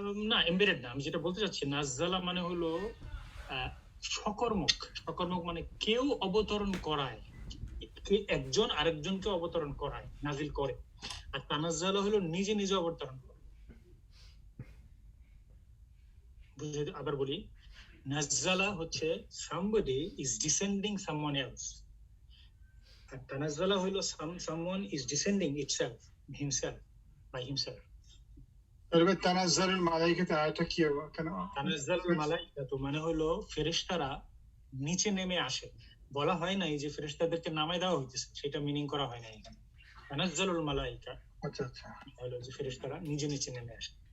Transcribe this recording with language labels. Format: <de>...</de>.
<bn>না, এমবেডেড না। আমি যেটা বলতে চাচ্ছি, নাজ্জালা মানে হলো সকর্মক, সকর্মক মানে কেউ অবতরণ করায়, একজন আরেকজনকে অবতরণ করায়, নাজিল করে। আর তানাজ্জালা হলো নিজে নিজে অবতরণ করে। আবার বলি, নাজ্জালা হচ্ছে</bn> <en>somebody is descending someone else,</en> <bn>আর তানাজ্জালা হলো</bn> <en>someone is descending itself, himself, by himself.</en> <bn>তবে তানাজ্জালুল মালাইকাতে আয়াতটা কি হবে কেন? তানাজ্জালুল মালাইকাতু মানে হলো ফেরেশতারা নিচে নেমে আসে। বলা হয় না এই যে ফেরেশতাদেরকে নামায় দেওয়া হইতেছে, সেটা মিনিং করা হয় না এখানে।</bn> <ar>তানাজ্জালুল মালাইকা</ar> <bn>আচ্ছা আচ্ছা, হলো যে ফেরেশতারা নিচে নিচে নেমে আসে।</bn>